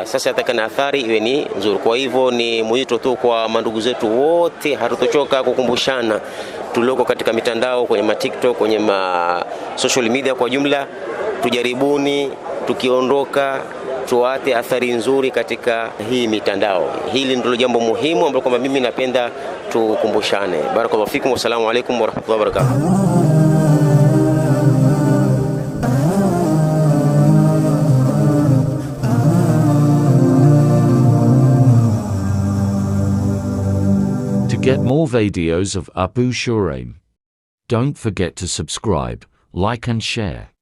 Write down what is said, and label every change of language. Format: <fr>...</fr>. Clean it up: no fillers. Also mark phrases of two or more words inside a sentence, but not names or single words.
<sw>Sasa atakana athari iwe ni nzuri. Kwa hivyo ni mwito tu kwa mandugu zetu wote, hatutochoka kukumbushana tulioko katika mitandao, kwenye TikTok, kwenye</sw> <en>social media</en> <sw>kwa jumla, tujaribuni tukiondoka tuate athari nzuri katika hii mitandao. Hili ndilo jambo muhimu ambalo kwamba mimi napenda tukumbushane.</sw> <ar>بارك الله فيكم، والسلام عليكم ورحمة الله وبركاته.</ar> <en>To get more videos of Abu Shuraim, don't forget to subscribe, like and share.</en>